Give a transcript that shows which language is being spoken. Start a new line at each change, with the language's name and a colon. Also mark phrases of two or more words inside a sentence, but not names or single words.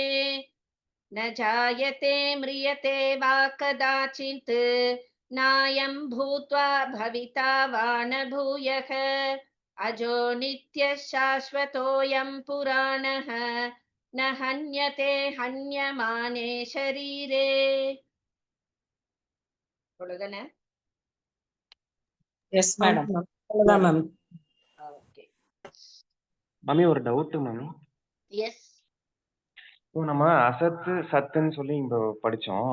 Sanskrit: न जायते म्रियते वा कदाचित् नायं भूत्वा भविता वा न भूयः. अजो नित्यः शाश्वतोऽयं पुराणः न हन्यते हन्यमाने शरीरे.
Tamil: அவ்வளவுதானே?
English: yes madam.
Tamil: அவ்வளவுதான் மேம். ஓகே. மம்மி ஒரு டவுட் மம்மி. எஸ். இப்போ நம்ம அசத்து சத்துன்னு சொல்லி இப்போ படிச்சோம்.